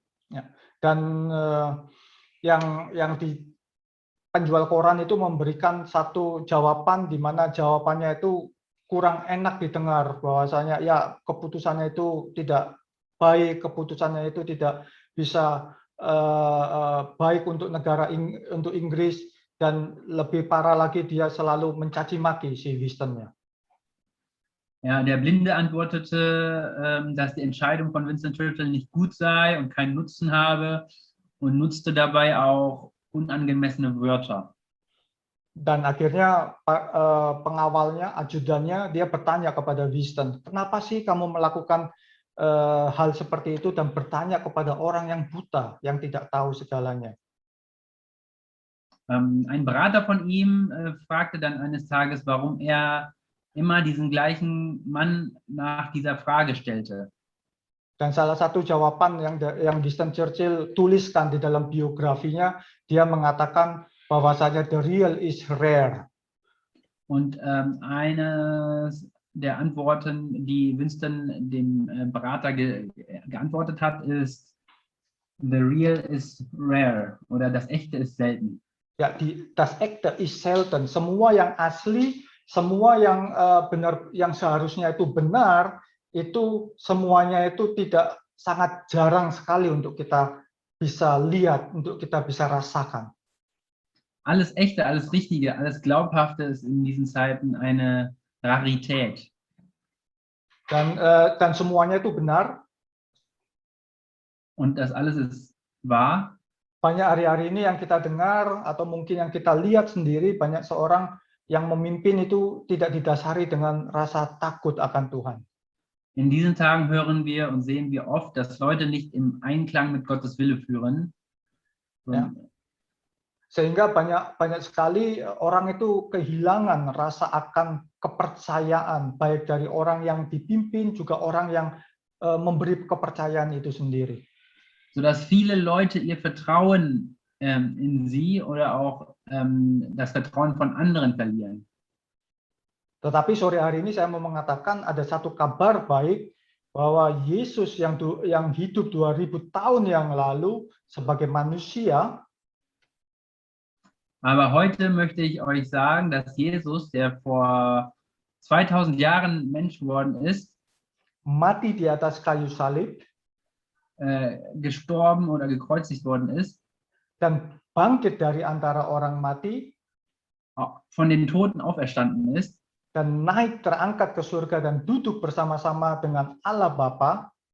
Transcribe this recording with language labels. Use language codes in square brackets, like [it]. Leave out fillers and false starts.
[id] Ja, dan yang di penjual koran itu memberikan satu jawaban di mana jawabannya itu kurang enak didengar, bahwasanya ya keputusannya itu tidak baik, keputusannya itu tidak bisa baik untuk untuk Inggris, dan lebih parah lagi dia selalu mencaci maki si Winston-nya. [de] Ja, der Blinde antwortete, dass die Entscheidung von Winston Churchill nicht gut sei und keinen Nutzen habe und nutzte dabei auch unangemessene Wörter. [id] Dan akhirnya pengawalnya, ajudannya, dia bertanya kepada Winston, kenapa sih kamu melakukan hal seperti itu dan bertanya kepada orang yang buta, yang tidak tahu segalanya? [de] Ein Berater von ihm fragte dann eines Tages, warum er immer diesen gleichen Mann nach dieser Frage stellte. [id] Dan salah satu jawaban yang Winston Churchill tuliskan di dalam biografinya, dia mengatakan bahwasanya [en] the real is rare. [de] Und eines der Antworten, die Winston dem Berater geantwortet hat, ist [en] the real is rare [de] oder das Echte ist selten. Ya, das Echte ist selten. [id] Semua yang asli, semua yang benar, yang seharusnya itu benar, itu semuanya itu tidak, sangat jarang sekali untuk kita bisa lihat, untuk kita bisa rasakan. [de] Alles Echte, alles Richtige, alles Glaubhafte ist in diesen Zeiten eine Rarität. [id] Dan semuanya itu benar. [de] Und das alles ist wahr. [id] Banyak hari-hari ini yang kita dengar atau mungkin yang kita lihat sendiri, banyak seorang yang memimpin itu tidak didasari dengan rasa takut akan Tuhan. [de] In diesen Tagen hören wir und sehen wir oft, dass Leute nicht im Einklang mit Gottes Wille führen. Ja. [id] Sehingga banyak sekali orang itu kehilangan rasa akan kepercayaan, baik dari orang yang dipimpin, juga orang yang memberi kepercayaan itu sendiri. [de] Sodass viele Leute ihr Vertrauen in sie oder auch das Vertrauen von anderen verlieren. [id] Tetapi sore hari ini saya mau mengatakan ada satu kabar baik, bahwa Yesus yang hidup 2000 tahun yang lalu sebagai manusia, [de] aber heute möchte ich euch sagen, dass Jesus, der vor 2000 Jahren Mensch geworden ist, [id] mati di atas kayu salib, [de] gestorben oder gekreuzigt worden ist, [id] dan bangkit dari antara orang mati, [de] von den Toten auferstanden ist, [id] dan naik terangkat ke surga dan duduk bersama-sama dengan Allah Bapa,